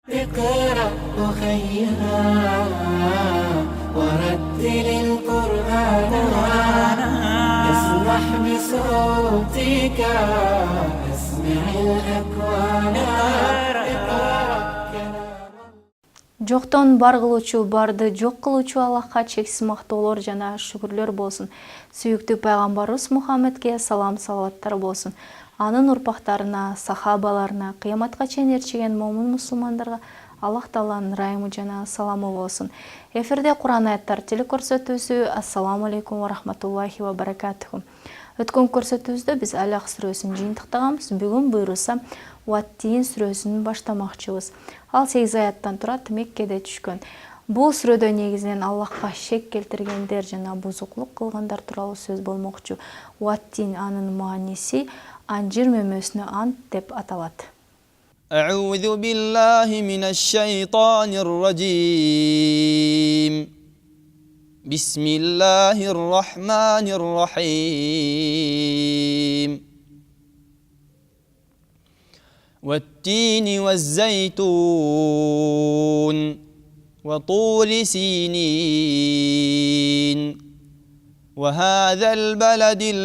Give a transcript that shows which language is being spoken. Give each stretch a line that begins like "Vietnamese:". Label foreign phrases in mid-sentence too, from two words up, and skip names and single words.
Arabic: اقرأ أخيها ورتل القرآن اسمح بصوتك اسمع الأكوان
Kyrgyz: Жоқтон бар кылуучу, барды жок кылуучу Аллахка чексиз мактоолор жана шүгүрлөр болсун. Сүйүктүү пайгамбарыбыз Мухаммедке салам салаваттар болсун. Анын урпактарына, сахабаларына, кыяматка чейин эрчиген момун мусулмандарга Аллах Тааланын ырайымы жана саламы болсун. Эфирде Кур'ан аяттар телекөрсөтүүсү.
Arabic: السلام عليكم ورحمة الله وبركاته.
Kyrgyz: Өткөн көрсөтүүбүздө биз Алак сүрөсүн жыйынтыктаганбыз. Бүгүн буйруса Ваттин сүрөсүн баштамакчыбыз. Ал 8 аяттан турат, Меккеде түшкөн. Бул сүрөдө негизинен Аллахка шек келтиргендер жана бузуклук кылгандар тууралуу сөз болмокчу. Ваттин анын мааниси анжир мөмөсүнө ант деп аталат.
Arabic: أعوذ بالله من الشيطان الرجيم بسم الله الرحمن الرحيم والتين والزيتون وطور سينين وهذا البلد